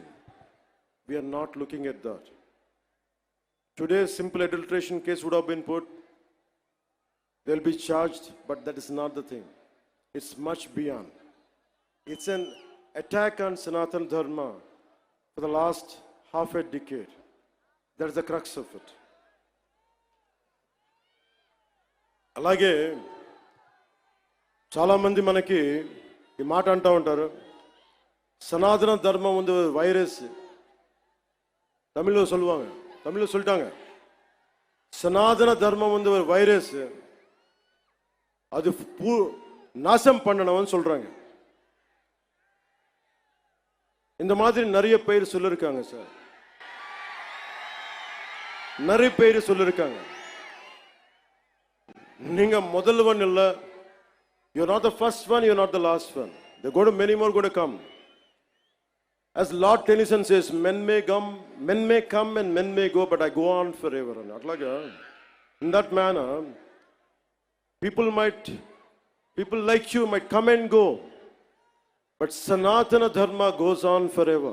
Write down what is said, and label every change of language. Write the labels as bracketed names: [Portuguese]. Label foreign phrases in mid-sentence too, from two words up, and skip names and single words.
[English] We are not looking at that. Today, simple adulteration case would have been put. They'll be charged, but that is not the thing. It's much beyond. It's an attack on Sanatan Dharma for the last half a decade. That's the crux of it. [Telugu] అలాగే చాలామంది మనకి ఈ మాట అంటూ ఉంటారు, సనాతన ధర్మం [Tamil] வந்து வைரஸ். தமிழில் சொல்லுவாங்க, தமிழில் சொல்லிட்டாங்க, சனாதன தர்மம் வந்து ஒரு வைரஸ், அது நாசம் பண்ணணும்னு சொல்றாங்க. இந்த மாதிரி நிறைய பேர் சொல்லிருக்காங்க சார், நிறைய பேர் சொல்லிருக்காங்க. நீங்க முதல்வன் இல்ல, [English] you're not the first one, you're not the last one. There go to many more going to come. As Lord Tennyson says, men may come and men may go, but I go on forever. Atlaga, in that manner, people like you might come and go, but Sanatana Dharma goes on forever.